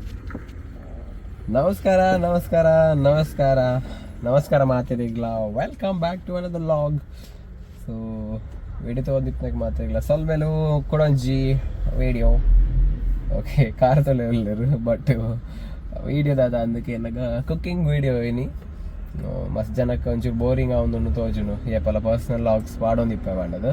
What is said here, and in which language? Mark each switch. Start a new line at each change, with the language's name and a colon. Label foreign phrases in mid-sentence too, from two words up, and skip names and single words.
Tulu: ನಮಸ್ಕಾರ ನಮಸ್ಕಾರ ನಮಸ್ಕಾರ ನಮಸ್ಕಾರ ಮಾತಿರಿಗ್ಲ
English: welcome back to another log.
Tulu: ಸೊ ವಿಡಿಯೋ ತಗೋದಿಪ್ಪನಾಗ ಮಾತಿರಿಗ್ಲ ಸೊಲ್ಮೇಲು ಕೊಡೊಂಜಿ ವಿಡಿಯೋ ಓಕೆ ಕಾರ್ ತೊಲೆಲ್ಲರು ಬಟ್ ವಿಡಿಯೋದಾದ ಅಂದಕ್ಕೆ ನನಗೆ
English: cooking video
Tulu: ಏನಿ ಮಸ್ತ್ ಜನಕ್ಕೆ ಒಂಚೂರು ಬೋರಿಂಗ್ ಆವೊಂದು ತೋಜುನು ಏಪಲ
English: personal logs
Tulu: ಪಾಡೊಂದಿಪ್ಪೆ ಮಾಡದು.